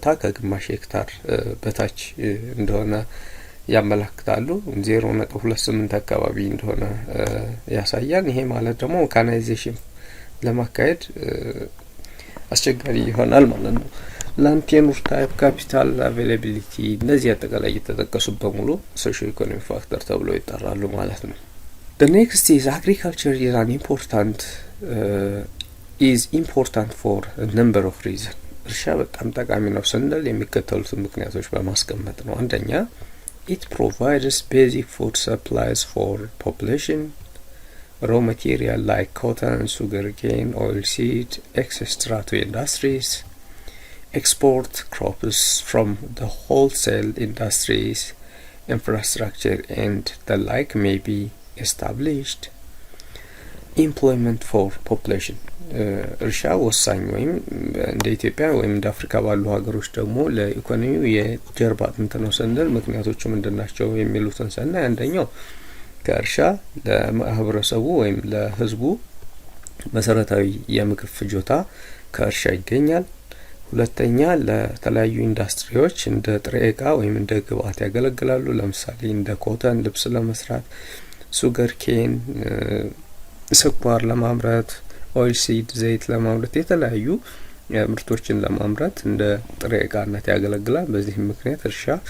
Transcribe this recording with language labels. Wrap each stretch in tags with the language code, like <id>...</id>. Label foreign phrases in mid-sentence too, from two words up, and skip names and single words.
<am>ከግማሽ ሄክታር በታች እንደሆነ ያመለክታሉ። 0.28 አካባቢ እንደሆነ ያሳያል። ይሄ ማለት ደግሞ ሜካናይዜሽን ለማካሄድ አስቸጋሪ ይሆናል ማለት ነው።</am> <en>land tenure type፣ capital availability</en> <am>እነዚህ አጠቃላይ የተጠቀሱ በሙሉ</am> <en>socio economy factor</en> <am>ተብለው ይጠራሉ ማለት ነው።</am> <en>The next is agriculture is an important for a number of reasons.</en> <am>እርሻ በጣም ጠቃሚ ነው ስንል የሚከተሉትን ምክንያቶች በማስቀመጥ ነው። አንደኛ</am> <en>it provides basic food supplies for population, raw material like cotton, sugarcane, oilseed, etc. to industries, export crops from the wholesale industries, infrastructure and the like may be established. Employment for population</en> <am>እርሻ ወሳኝ ወይም እንደ ኢትዮጵያ ወይም እንደ አፍሪካ ባሉ ሀገሮች ደግሞ ለኢኮኖሚው የጀርባ አጥንት ነው ስንል ምክንያቶቹ ምንድናቸው የሚሉትን ስናይ አንደኛው ከእርሻ ለማህበረሰቡ ወይም ለህዝቡ መሰረታዊ የምግብ ፍጆታ ከእርሻ ይገኛል። ሁለተኛ ለተለያዩ ኢንዱስትሪዎች እንደ ጥሬ ዕቃ ወይም እንደ ግብአት ያገለግላሉ። ለምሳሌ እንደ ኮተን ልብስ ለመስራት፣</am> <en>sugar cane</en> <am>ስኳር ለማምረት፣</am> <en>oil seed</en> <am>ዘይት ለማምረት የተለያዩ ምርቶችን ለማምረት እንደ ጥሬ ዕቃነት ያገለግላል። በዚህም ምክንያት እርሻ</am>